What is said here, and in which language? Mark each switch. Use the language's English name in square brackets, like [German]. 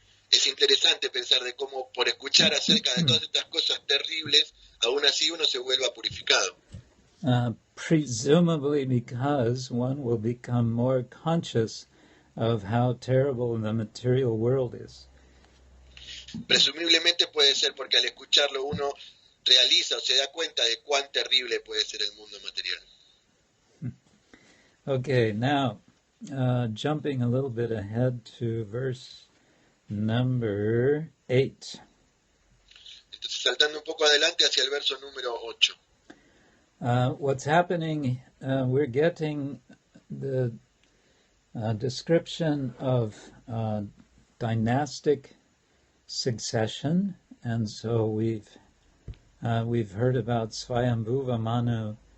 [Spanish] Es interesante pensar de cómo por escuchar acerca de todas estas cosas terribles, aún así uno se vuelva purificado. [English] Presumably because one will become more conscious of how terrible the material world is. [Spanish] Presumiblemente puede ser porque al escucharlo uno realiza o se da cuenta de cuán terrible puede ser el mundo material. [English] Okay, now jumping a little bit ahead to verse number 8. [Spanish] Entonces saltando un poco adelante hacia el verso número 8. [English] What's happening, we're getting the description of dynastic succession, and so we've heard about Swayambhuva Manu.